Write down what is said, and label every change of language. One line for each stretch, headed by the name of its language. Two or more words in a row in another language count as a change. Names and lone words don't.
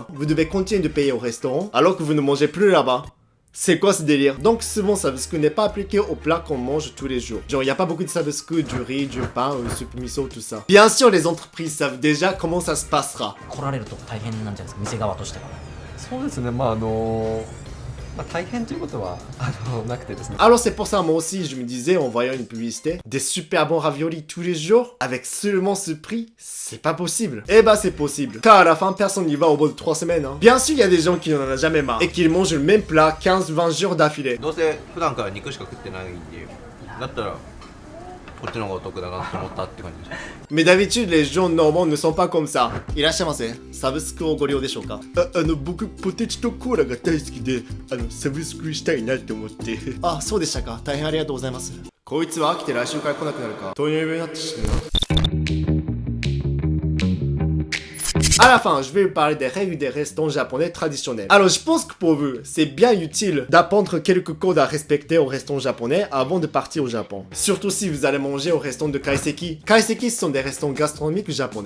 French: Vous devez continuer de payer au restaurant alors que vous ne mangez plus là-bas. C'est quoi ce délire? Donc souvent sabusku n'est pas appliqué aux plats qu'on mange tous les jours. Genre il n'y a pas beaucoup de sabusku, du riz, du pain, soupe miso, tout ça. Bien sûr les entreprises savent déjà comment ça se passera.
Japanese: 来られると大変なんじゃないですか、店側としては。そうですね、大変ということはなくてですね。
French: Alors c'est pour ça moi aussi je me disais en voyant une publicité, des super bons raviolis tous les jours avec seulement ce prix, c'est pas possible. Eh bah c'est possible, car à la fin personne n'y va au bout de 3 semaines hein. Bien sûr il y a des gens qui n'en ont jamais marre et qui mangent le même plat 15-20 jours d'affilée.
Japanese: どうせ普段から肉しか食ってないんで、だったらこっちの方がお得だなって思ったって感じです。
French: Mais d'habitude les gens normaux ne sont pas comme ça.
Japanese: いらっしゃいませ。サブスクをご利用でしょうか？僕ポテチとコーラが大好きで、サブスクしたいなって思って。あ、そうでしたか。大変ありがとうございます。こいつは飽きて来週から来なくなるか。糖尿病になってしまう。
French: À la fin, je vais vous parler des règles des restaurants japonais traditionnels. Alors, je pense que pour vous, c'est bien utile d'apprendre quelques codes à respecter au restaurant japonais avant de partir au Japon. Surtout si vous allez manger au restaurant de kaiseki. Kaiseki, ce sont des restaurants gastronomiques japonais.